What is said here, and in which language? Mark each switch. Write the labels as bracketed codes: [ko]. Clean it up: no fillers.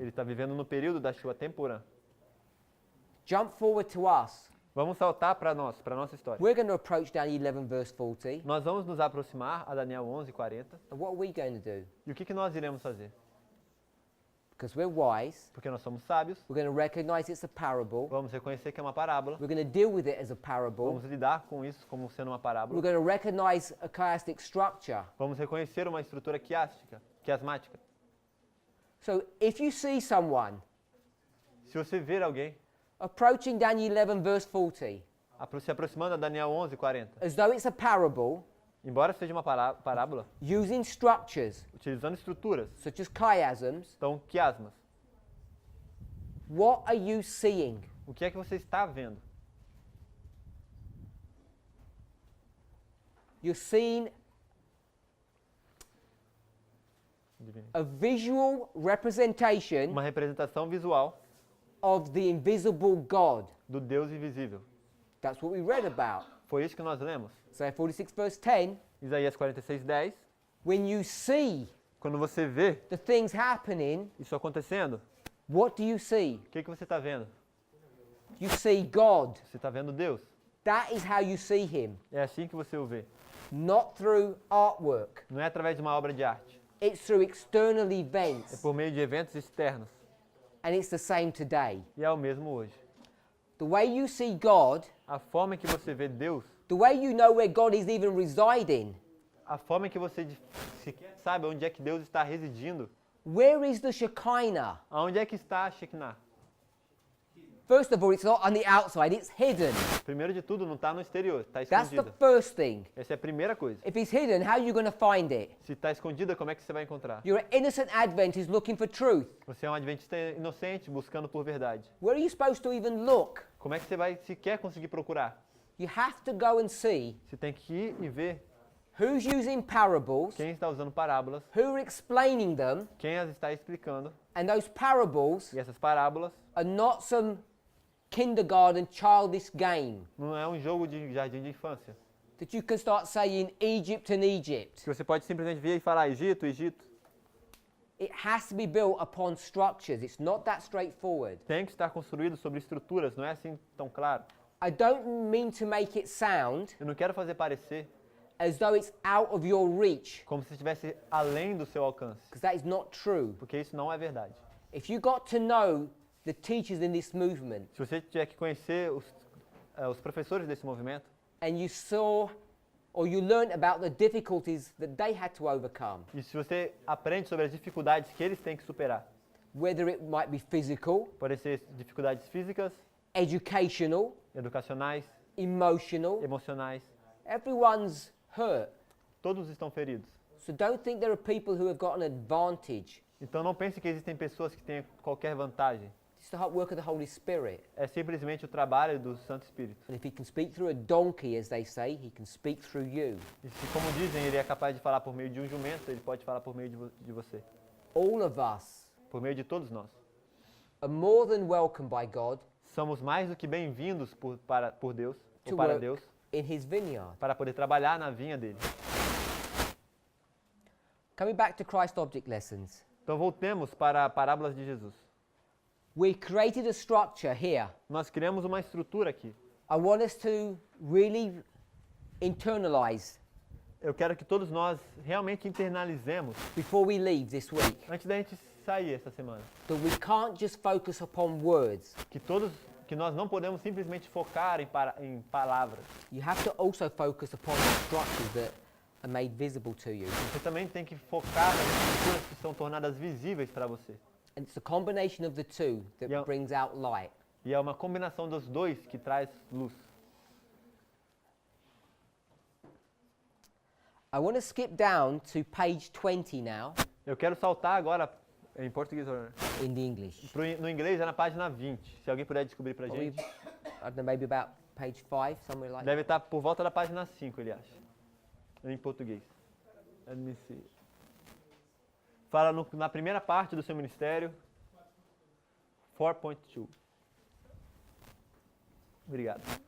[pt] Ele está vivendo no período da chuva temporã. [en] Jump forward to us. [pt] Vamos saltar para nossa história. [en] We're going to approach Daniel 11 verse 40. [pt] Nós vamos nos aproximar a Daniel 11:40. [en] And what are we going to do? [pt] E o que nós iremos fazer? [en] Because we're wise, [pt] Porque nós somos sábios, [en] we're going to recognize it's a parable. [pt] vamos reconhecer que é uma parábola, [en] We're going to deal with it as a parable. [pt] vamos lidar com isso como sendo uma [en] We're [pt] parábola, [en] going to recognize a chiastic structure. [pt] vamos reconhecer uma estrutura quiasmática. [en] So if you see someone [pt] Se você ver alguém [en] approaching Daniel 11 verse 40 [pt] se aproximando a Daniel 11:40, [en] as though it's a parable, [pt] embora seja uma parábola, [en] using structures [pt] utilizando estruturas, [en] such as chiasms, [pt] então quiasmas, [en] what are you seeing? [pt] o que é que você está vendo? [en] You're seeing a visual representation [pt] Uma representação visual [en] of the invisible God. [pt] do Deus invisível. [en] That's what we read about. [pt] Foi isso que nós lemos. [en] Isaiah 46 verse 10, [pt] Isaías 46:10. [en] when you see [pt] Quando você vê [en] the things happening, [pt] isso acontecendo, [en] what do you see? [pt] o que você está vendo? [en] You see God. [pt] Você está vendo Deus. [en] That is how you see him, [pt] É assim que você o vê. [en] not through artwork. [pt] Não é através de uma obra de arte. [en] It's through external [pt] É [en] events, [pt] por meio de eventos externos. [en] and it's the same today. [pt] E é o mesmo hoje. [en] The way you see God, [pt] A forma em que você vê Deus, [en] the way you know where God is even residing, [pt] a forma em que você sequer sabe onde é que Deus está residindo, [en] where is the Shekinah? [pt] aonde é que está a Shekinah. [en] First of all, it's not on the outside, it's hidden. [pt] Primeiro de tudo, não está no exterior, está [en] That's the [pt] escondida. [en] first thing. [pt] Essa é a primeira coisa. [en] If it's hidden, how are you going to find it? [pt] Se está escondida, como é que você vai encontrar? [en] You're an innocent Adventist looking for truth. [pt] Você é um adventista inocente buscando por verdade. [en] Where are you supposed to even look? [pt] Como é que você vai sequer conseguir procurar? [en] You have to go and see [pt] Você tem que ir e ver [en] who's using parables, [pt] quem está usando parábolas, [en] who are explaining them, [pt] quem as está explicando. [en] and those parables [pt] E essas parábolas [en] are not some kindergarten childish game [pt] não é um jogo de jardim de infância. [en] that you can start saying Egypt and Egypt. [pt] Que você pode simplesmente vir e falar Egito, Egito. [en] It has to be built upon structures. It's not that straightforward. [pt] Tem que estar construído sobre estruturas, não é assim tão claro. [en] I don't mean to make it sound [pt] Eu não quero fazer parecer [en] as though it's out of your reach, [pt] como se estivesse além do seu alcance, [en] because that is not true. [pt] porque isso não é verdade. [en] If you got to know the teachers in this movement [pt] Se você tiver que conhecer os professores desse movimento, [en] and you saw or you learn about the difficulties that they had to overcome, [pt] E se você aprende sobre as dificuldades que eles têm que superar, [en] whether it might be physical, [pt] podem ser dificuldades físicas, [en] educational, [pt] educacionais, [en] emotional, [pt] emocionais, [en] everyone's hurt. [pt] todos estão feridos. [en] So don't think there are people who have got an advantage. [pt] Então não pense que existem pessoas que têm qualquer vantagem. [en] It's the work of the Holy Spirit. [pt] É simplesmente o trabalho do Santo Espírito. [en] And if he can speak through a donkey, as they say, he can speak through you. [pt] E se, como dizem, ele é capaz de falar por meio de um jumento, ele pode falar por meio de você. [en] All of us [pt] Por meio de todos nós. [en] are more than welcome by God [pt] Somos mais do que bem-vindos por Deus, [en] to [pt] ou para [en] work [pt] Deus, [en] in his vineyard. [pt] para poder trabalhar na vinha dele. [en] Coming back to Christ object lessons. [pt] Então voltemos para parábolas de Jesus. [en] We created a structure here. [pt] Nós criamos uma estrutura aqui. [en] I want us to really internalize [pt] Eu quero que todos nós realmente internalizemos, [en] before we leave this week, [pt] antes da gente sair essa semana, [en] that we can't just focus upon words. [pt] que nós não podemos simplesmente focar em palavras. [en] You have to also focus upon the structures that are made visible to you. [pt] Você também tem que focar nas estruturas que são tornadas visíveis para você. [en] And it's the combination of the two that Yeah. brings out light. [pt] E é uma combinação dos dois que traz luz. [en] I want to skip down to page 20 now [pt] Eu quero saltar agora, em português, [en] in the English. [pt] no inglês é na página 20. Se alguém puder descobrir pra [en] Probably, [pt] gente. [en] I don't know, maybe about page 5, somewhere like that. [pt] Deve estar por volta da página 5, ele acha. Em português. [en] Let me see. [pt] Fala na primeira parte do seu ministério. 4.2. Obrigado.